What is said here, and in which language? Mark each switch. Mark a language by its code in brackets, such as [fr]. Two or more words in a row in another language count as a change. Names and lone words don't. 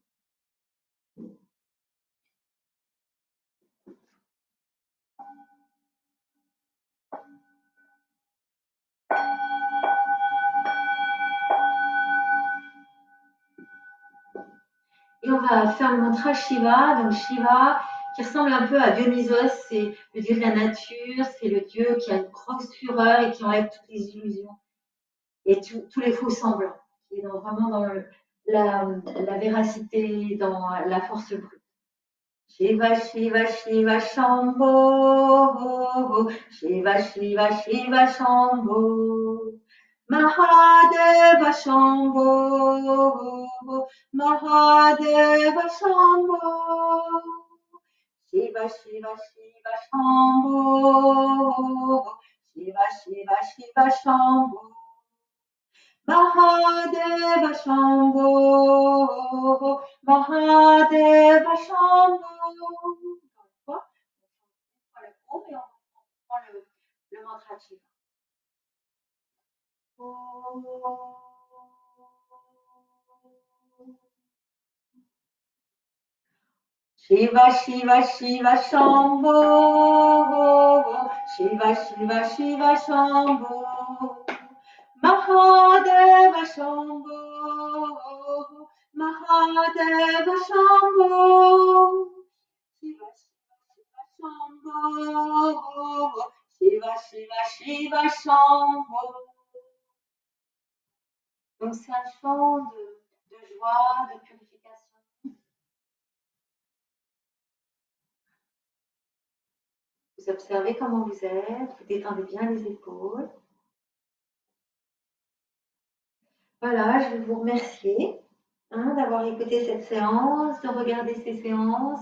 [fr] Et on va faire le mantra Shiva. Donc Shiva, qui ressemble un peu à Dionysos, c'est le dieu de la nature, c'est le dieu qui a une grosse fureur et qui enlève toutes les illusions et tous les faux semblants, qui est vraiment dans la véracité, dans la force brute. [sa] Shiva, Shiva, Shiva, Shambho. Shiva, Shiva, Shiva, Shambho. Mahadeva Shambho. Mahadeva Shambho. Shiva, Shiva, Shiva, Shambho. Shiva, Shiva, Shiva, Shambho. Mahadeva Shambho, Mahadeva Shambho. [fr] On prend le groupe et on prend le mantra Shiva. [sa] Shiva, Shiva, Shiva, Shambho. Shiva, Shiva, Shiva, Shambho. Mahadeva Shambho, Mahadeva Shambho, Shiva Shiva Shiva Shambho, Shiva Shiva Shiva Shambho. [fr] Donc c'est un chant de joie, de purification. Vous observez comment vous êtes, vous détendez bien les épaules. Voilà, je vais vous remercier d'avoir écouté cette séance, de regarder ces séances.